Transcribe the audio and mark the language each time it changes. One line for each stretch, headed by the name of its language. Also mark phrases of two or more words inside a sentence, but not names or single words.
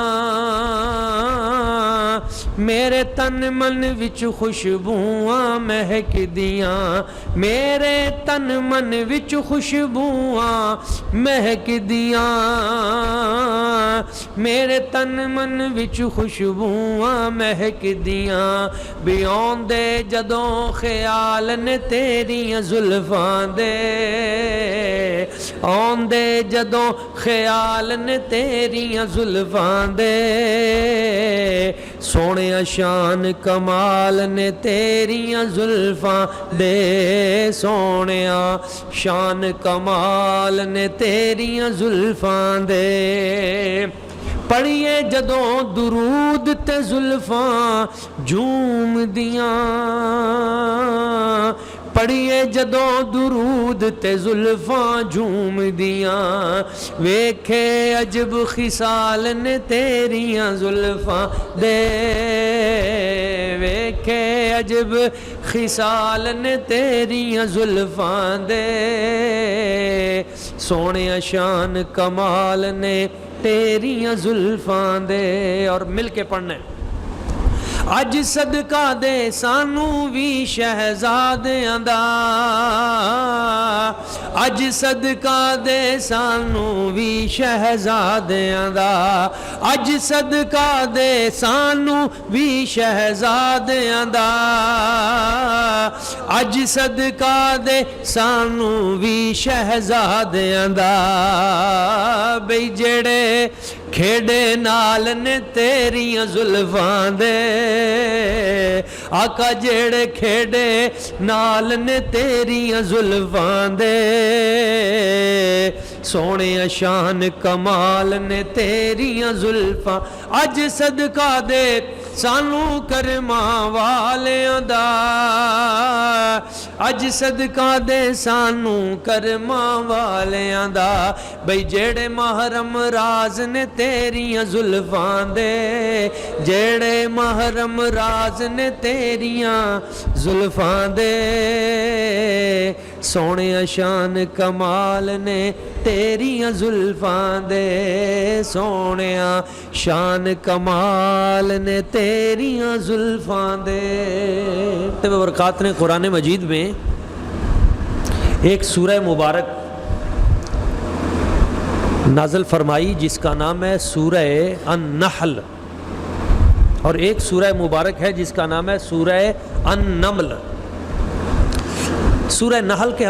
Punjabi: میرے تن من وچ خوشبوواں مہک دیاں میرے تن من وچ خوشبوواں مہک دیاں میرے تن من وچ خوشبوواں مہک دیاں بھی آندے جدوں خیال نے تیریاں زلفاں دے آندے جدوں خیال نے تیریاں زلفاں دے سونیا شان کمال نے تیریاں زلفاں دے سونیا شان کمال نے تیریاں زلفاں دے پڑھیے جدوں درود تے زلفاں جھوم دیاں پڑھیے جدوں درود تے زلفاں جھوم دیاں ویکھے عجب خصال نے تیریاں زلفاں دے ویکھے عجب خصال نے تیریاں زلفاں دے سونیا شان کمال نے تیریاں زلفاں دے اور مل کے پڑھنے اج صدقہ دے سانو بھی شہزادیاں دا اج صدقہ دے سانو بھی شہزادیاں دا اج صدقہ دے سانو بھی شہزادیاں دا اج صدقہ دے سانو بھی شہزادیاں دا بھئی جڑے کھیڑے نال نے تیریاں زلفاں دے آقا جڑے کھیڑے نال نے تیریاں زلفاں دے سونے شان کمال نے تیریاں زلفاں اج صدقہ دے سانو کرماں والیاں دا اج صدقہ دے سانو کرماں والیاں دا بھئی جڑے محرم راز نے تیریاں زلفاں دے جڑے محرم راز نے تیریاں زلفاں دے سونے شان کمال نے تیریاں زلفاں دے سونے شان کمال نے تیریاں زلفاں دے
Urdu: برکات نے قرآن مجید میں ایک سورہ مبارک نازل فرمائی جس کا نام ہے سورہ النحل اور ایک سورہ مبارک ہے جس کا نام ہے سورہ النمل سورہ نحل کے